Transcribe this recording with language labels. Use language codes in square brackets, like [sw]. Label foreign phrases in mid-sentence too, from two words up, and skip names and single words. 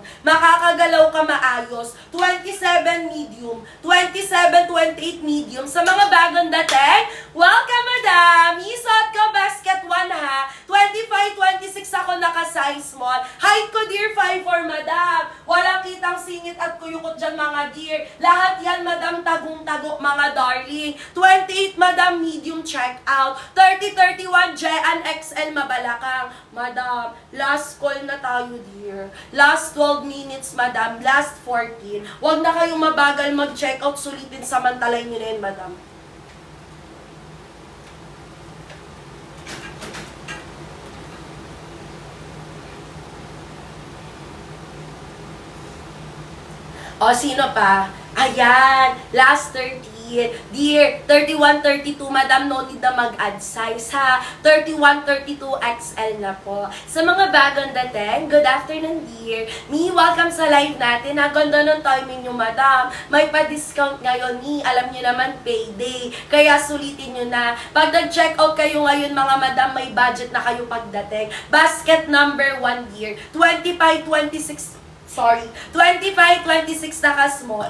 [tl] Makakagalaw ka maayos. 27 medium, 27-28 medium. Sa mga bagong dating, [en] welcome Madam! [tl] Isot ko basket 1 ha. 25-26 ako naka-size small. Height ko dear 5'4 Madam. Walang kitang singit at kuyukot dyan mga dear. Lahat yan Madam tagong-tago mga darling. 28 Madam [en] medium check out. [tl] 30-31 Jean XL mabalakang. Madam, [en] last call [tl] na tayo dear. [en] Last 12 minutes Madam. [tl] Last 14. Huwag na kayong mabagal mag- [en] check out. [tl] Sulitin samantalay nyo na yun Madam. O, sino pa? Ayan, last 30. Dear, 31-32, Madam, [en] no need [tl] na mag-add size, ha? 31-32 XL na po. Sa mga bagong dating, [en] good afternoon, dear. [tl] Mi, welcome sa live natin. Ganda ng timing nyo, Madam. May pa-discount ngayon, Mi. Alam nyo naman, payday. Kaya sulitin nyo na. Pag nag- [en] check out [tl] kayo ngayon, mga Madam, may budget na kayo pagdating. [en] Basket number 1, dear. [tl] 25-26 25-26 naka-small.